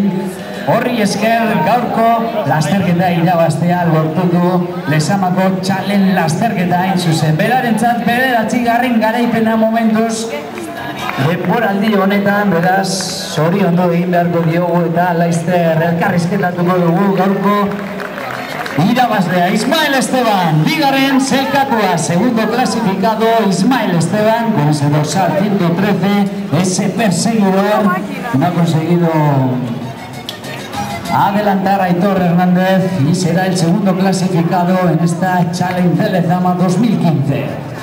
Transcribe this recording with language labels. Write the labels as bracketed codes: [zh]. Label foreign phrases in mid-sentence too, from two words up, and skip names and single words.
[eu] Horri esker gaurko lasterketa irabaztea lortu du Lezamako txalen lasterketa hain zuzen. Berarentzat bederatzigarren garaipena momentuz denboraldi honetan, beraz, zoriondo egin beharko diogu eta laizter elkarrizketatuko dugu gaurko irabazlea Ismael Esteban, bigarren zelkatua, [es] segundo clasificado Ismael Esteban, con ese dorsal 113, ese perseguidor, no ha conseguido adelantar a Aitor Hernández y será el segundo clasificado en esta Challenge de Lezama 2015.